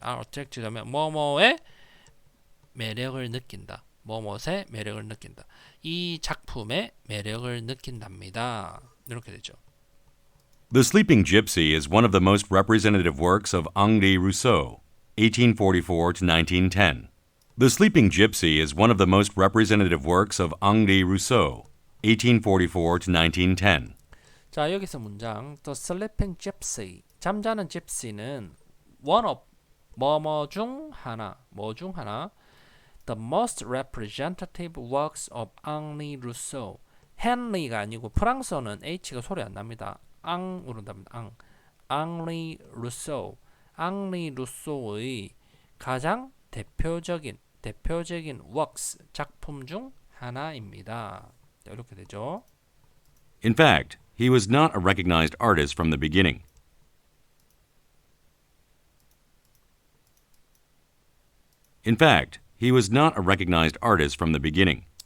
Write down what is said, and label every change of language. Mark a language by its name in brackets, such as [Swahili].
[English] are attracted [Korean] 하면 뭐뭐의 매력을 느낀다. 뭐뭐의 매력을 느낀다. 이 작품의 매력을 느낀답니다. 이렇게 되죠. [English] The Sleeping Gypsy is one of the most representative works of Henri Rousseau, 1844 to 1910. The Sleeping Gypsy is one of the most representative works of Henri Rousseau, 1844 to 1910. [Korean] 자 여기서 문장 [English] The Sleeping Gypsy [Korean] 잠자는 gypsy는 [English] one of [Korean] 뭐뭐 중 하나 [English] The most representative works of Henri Rousseau. [Korean] 헨리가 아니고 프랑스어는 H가 소리 안 납니다. 앙으로 납니다. Henri Rousseau. 앙리 루소의 가장 대표적인 works 작품 중 하나입니다. 이렇게 되죠. [English] In fact, he was not a recognized artist from the beginning. In fact, he was not a recognized artist from the beginning.